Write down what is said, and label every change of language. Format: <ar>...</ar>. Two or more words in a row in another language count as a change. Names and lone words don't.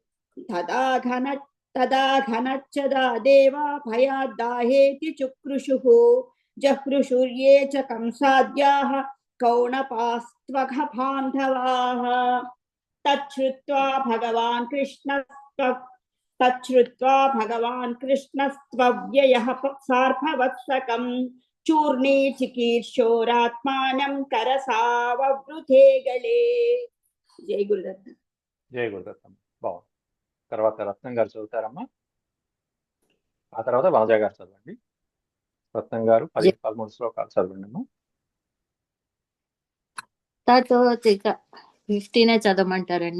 <sa>तदा घनच्छदा देवाभयाद्दाहेति चुक्रुषुः जह्रुषुर्ये च कंसाद्याः कौणपास्त्वघबान्धवाः तच्छ्रुत्वा भगवान् कृष्णस्त्वव्ययः सार्भवत्सकम् चूर्णी चिकीर्षोरात्मानं करसाववृथे गले.</sa> <te>జై గురుదత్త. జయ గురుదత్తమ్మ. బాగుంది. తర్వాత రత్నం గారు చదువుతారమ్మా. ఆ తర్వాత వనజ గారు చదవండి. రత్నం గారు 13 శ్లోకాలు చదవండి అమ్మా. తతోతిక 15 చదవమంటారండి.</te>